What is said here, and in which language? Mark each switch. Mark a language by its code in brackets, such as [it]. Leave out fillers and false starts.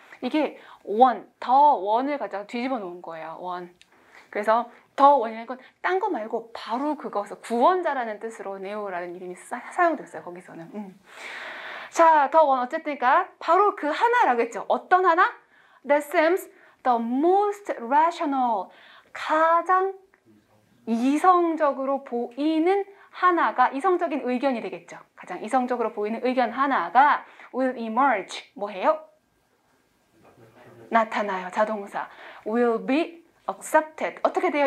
[ko] 이게 더 원을 가져가 뒤집어 놓은 거예요. 원. 그래서 더 원이라는 건 딴 거 말고 바로 그거서 구원자라는 뜻으로 네오라는 이름이 사용됐어요. 거기서는. 자, 더 원 어쨌든가 바로 그 하나라고 했죠. 어떤 하나? [en] That seems the most rational. [ko] 가장 이성적으로 보이는 하나가 이성적인 의견이 되겠죠. 가장 이성적으로 보이는 의견 하나가 [en] will emerge. [ko] 뭐해요? 나타나요. 자동사. [en] will be accepted. [ko] 어떻게 돼요?